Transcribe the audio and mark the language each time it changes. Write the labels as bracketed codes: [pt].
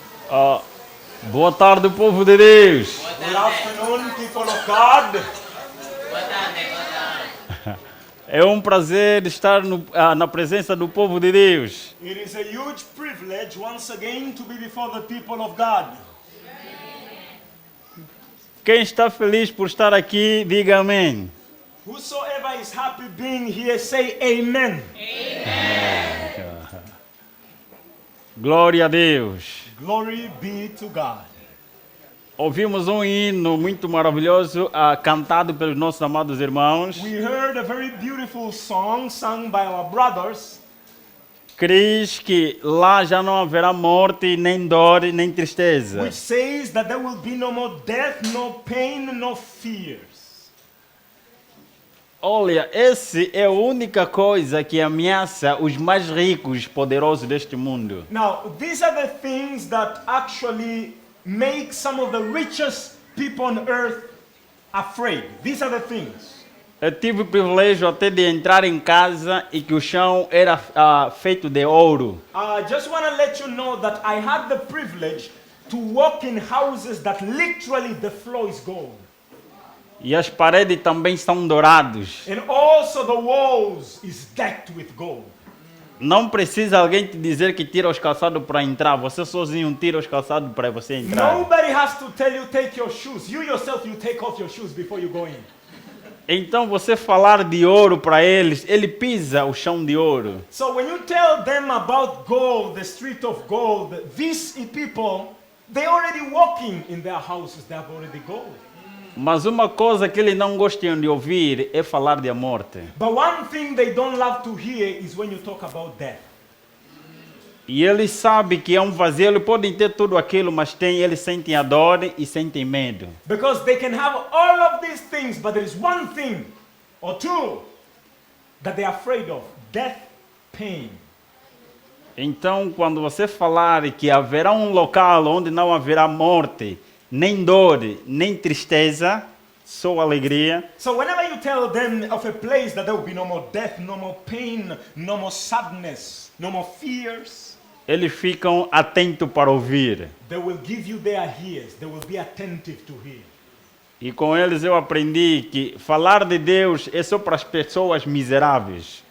[pt] Ah, boa tarde, povo de Deus. [en] Good afternoon, people of God. [pt] É um prazer estar na presença do povo de Deus. [en] It is a huge privilege once again to be before the people of God. [pt] Quem está feliz por estar aqui, diga amém. [en] Whosoever is happy being here, say amen. [pt] Glória a Deus. [en] Glory be to God. [pt] Ouvimos um hino muito maravilhoso cantado pelos nossos amados irmãos. [en] We heard a very beautiful song sung by our brothers. [pt] Diz que lá já não haverá morte, nem dor, nem tristeza. [en] Which says that there will be no more death, no pain, no fears. [pt] Olha, essa é a única coisa que ameaça os mais ricos, poderosos deste mundo. [en] Now, these are the things that actually make some of the richest people on earth afraid. These are the things. [pt] Eu tive o privilégio até de entrar em casa e que o chão era feito de ouro. [en] I just want to let you know that I had the privilege to walk in houses that literally the floor is gold. [pt] E as paredes também são douradas. [en] And also the walls is decked with gold. [pt] Não precisa alguém te dizer que tira os calçados para entrar. Você sozinho tira os calçados para você entrar. [en] Nobody has to tell you take your shoes. You yourself, you take off your shoes before you go in. [pt] Então você falar de ouro para eles, ele pisa o chão de ouro. [en] So when you tell them about gold, the street of gold, these people, they already walking in their houses. They have already gold. [pt] Mas uma coisa que eles não gostam de ouvir é falar de morte. [en] But one thing they don't love to hear is when you talk about death. [pt] E eles sabem que é um vazio, eles podem ter tudo aquilo, mas eles sentem a dor e sentem medo. [en] Because they can have all of these things, but there is one thing or two that they are afraid of: death, pain. [pt] Então, quando você falar que haverá um local onde não haverá morte, nem dor, nem tristeza, só alegria. [en] So whenever you tell them of a place that there will be no more death, no more pain, no more sadness, no more fears, [pt] Eles ficam atentos para ouvir. [en] they will give you their ears. They will be attentive to hear. [pt] E com eles eu aprendi que falar de Deus é só para as pessoas miseráveis.